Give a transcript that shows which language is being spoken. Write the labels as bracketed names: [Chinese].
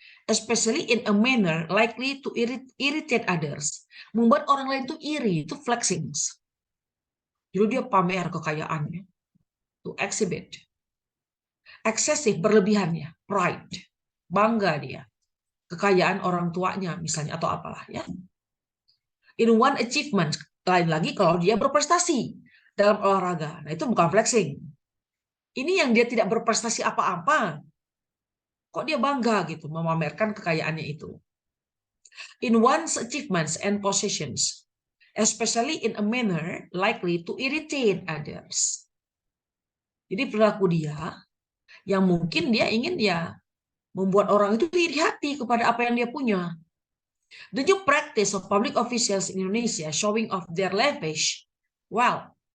[English] Especially in a manner likely to irritate others. [Indonesian] Membuat orang lain itu iri, itu flexing. Jadi dia pamer kekayaannya. [English] To exhibit. [Indonesian] Eksesif, berlebihannya. Pride. Bangga dia. Kekayaan orang tuanya misalnya atau apalah ya. [English] In one achievement, [Indonesian] lain lagi kalau dia berprestasi dalam olahraga. Nah, itu bukan flexing. Ini yang dia tidak berprestasi apa-apa. Kok dia bangga gitu memamerkan kekayaannya itu. [English] In one's achievements and possessions, especially in a manner likely to irritate others. [Indonesian] Jadi perilaku dia yang mungkin dia ingin ya membuat orang itu iri hati kepada apa yang dia punya. [English] The new practice of public officials in Indonesia showing off their lavish wealth.